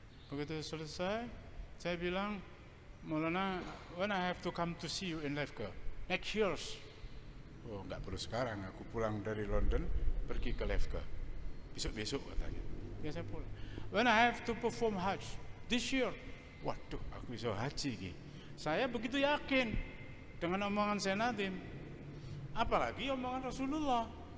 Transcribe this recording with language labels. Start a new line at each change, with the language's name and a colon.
Indonesian: Begitu selesai, saya bilang, Maulana,
English: when I have to come to see you in Lefke next year.
Indonesian: Oh, enggak perlu sekarang, aku pulang dari London pergi ke Lefke besok katanya. Ya, saya pulang.
English: When I have to perform Hajj this year.
Indonesian: Waduh, aku bisa haji gitu. Saya begitu yakin dengan omongan Syekh Nadim, apalagi omongan Rasulullah.